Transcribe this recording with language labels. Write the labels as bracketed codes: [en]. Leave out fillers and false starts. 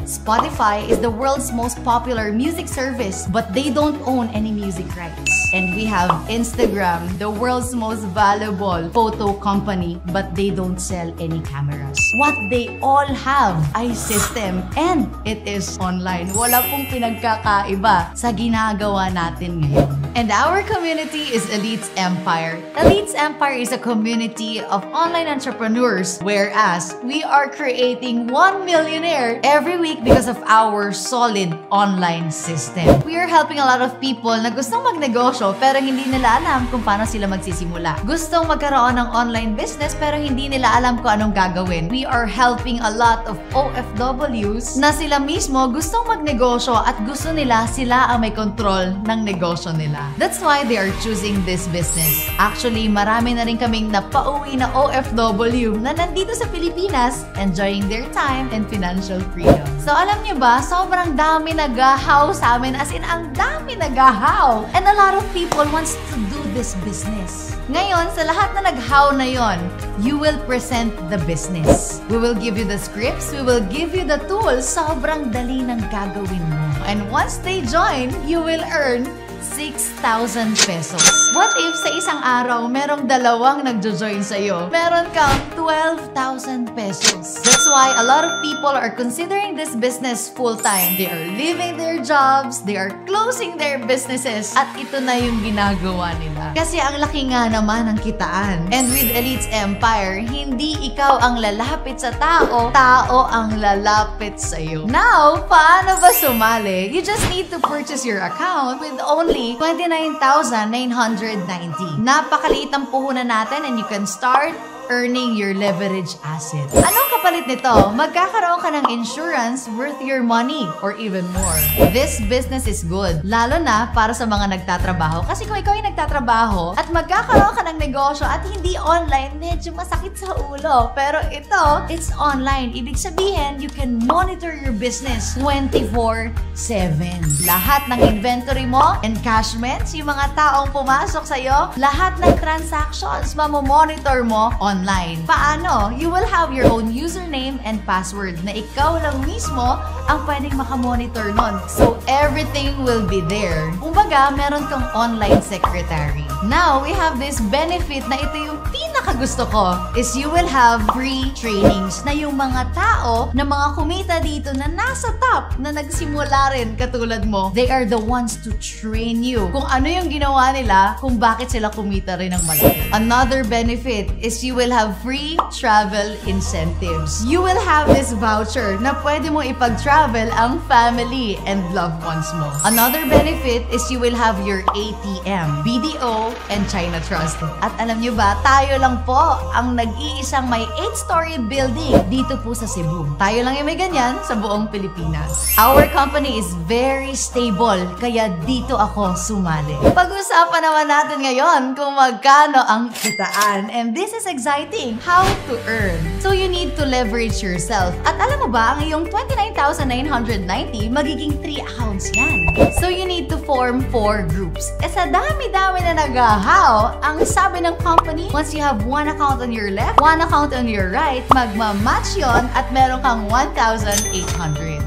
[en] Spotify is the world's most popular music service, but they don't own any music rights. And we have Instagram, the world's most valuable photo company, but they don't sell any cameras. What they all have ay system, and it is online. [tl] Wala pong pinagkakaiba sa ginagawa natin ngayon. [en] And our community is Elites Empire. Elites Empire is a community of online entrepreneurs, whereas we are creating 1 millionaire every week because of our solid online system. We are helping a lot of people [tl] na gustong magnegosyo pero hindi nila alam kung paano sila magsisimula. Gustong magkaroon ng online business pero hindi nila alam kung anong gagawin. [en] We are helping a lot of OFWs [tl] na sila mismo gustong magnegosyo at gusto nila sila ang may control ng negosyo nila. [en] That's why they are choosing this business. [tl] Actually, marami na rin kaming napauwi na OFW na nandito sa Pilipinas [en] enjoying their time and financial freedom. [tl] So alam niyo ba, sobrang dami nagahaw sa amin, as in ang dami nagahaw. [en] And a lot of people wants to do this business. [tl] Ngayon, sa lahat na naghaw na yon, [en] you will present the business. We will give you the scripts, we will give you the tools. [tl] Sobrang dali ng gagawin mo. [en] And once they join, you will earn 6,000 pesos. What if [tl] sa isang araw, merong dalawang nagjo-join sa'yo? Meron kang 12,000 pesos. [en] That's why a lot of people are considering this business full-time. They are leaving their jobs, they are closing their businesses, [tl] at ito na yung ginagawa nila. Kasi ang laki nga naman ng kitaan. [en] And with Elites Empire, [tl] hindi ikaw ang lalapit sa tao, tao ang lalapit sa'yo. Now, paano ba sumali? [en] You just need to purchase your account with only 29,990. [tl] Napakaliit ang puhunan natin [en] and you can start earning your leverage asset. [tl] Anong kapalit nito? Magkakaroon ka ng insurance worth your money or even more. [en] This business is good, [tl] lalo na para sa mga nagtatrabaho. Kasi kung ikaw ay nagtatrabaho at magkakaroon ka ng negosyo at hindi online, medyo masakit sa ulo. Pero ito, [en] it's online. [tl] Ibig sabihin, [en] you can monitor your business 24/7. [tl] Lahat ng inventory mo, encashments, yung mga taong pumasok sa'yo, lahat ng transactions, mamomonitor mo online. Paano? [en] You will have your own username and password [tl] na ikaw lang mismo ang pwedeng makamonitor nun. [en] So, everything will be there. [tl] Kumbaga, meron kang online secretary. [en] Now, we have this benefit [tl] na ito yung pinakagusto ko [en] is you will have free trainings [tl] na yung mga tao na mga kumita dito na nasa top na nagsimula rin katulad mo, [en] they are the ones to train you [tl] kung ano yung ginawa nila, kung bakit sila kumita rin ng malaki. [en] Another benefit is you will have free travel incentives. You will have this voucher [tl] na pwede mo ipag-travel [en] travel ang family and loved ones mo. Another benefit is you will have your ATM, BDO, and China Trust. [tl] At alam nyo ba, tayo lang po ang nag-iisang may 8-story building dito po sa Cebu. Tayo lang yung may ganyan sa buong Pilipinas. [en] Our company is very stable, [tl] kaya dito ako sumali. Pag-usapan naman natin ngayon kung magkano ang kitaan. [en] And this is exciting. How to earn. So you need to leverage yourself. [tl] At alam mo ba, ang iyong 29,990, magiging 3 accounts yan. [en] So you need to form 4 groups. [tl] Sa dami-dami na nagahaw, ang sabi ng company, [en] once you have 1 account on your left, 1 account on your right, [tl] magmamatch yon at meron kang 1,800.